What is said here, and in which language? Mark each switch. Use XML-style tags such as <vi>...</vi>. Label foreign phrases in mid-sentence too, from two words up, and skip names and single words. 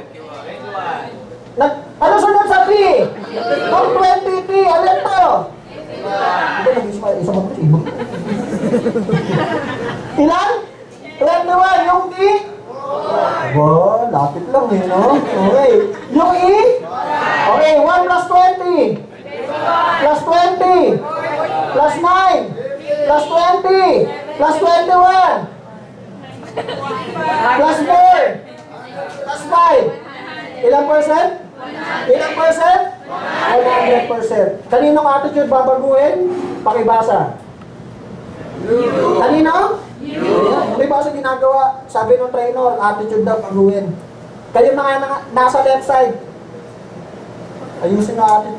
<tl>Ano sunod sa T? Yung 20 T. Alin to? Ilan? 21, yung D? Wow, lapit lang eh, no? Okay. Yung E? Okay, 1 plus 20. Plus 20. Plus 9. Plus 20. Plus 21. Plus 4. Plus 5. Ilang percent? Ilang percent? 100%. Kaninong attitude babaguhin? Pakibasa. Kanino? May basa ginagawa, sabi ng trainer, attitude daw baguhin. Kayo mga nasa</tl> <en>left side,</en> <tl>ayusin na attitude.</tl>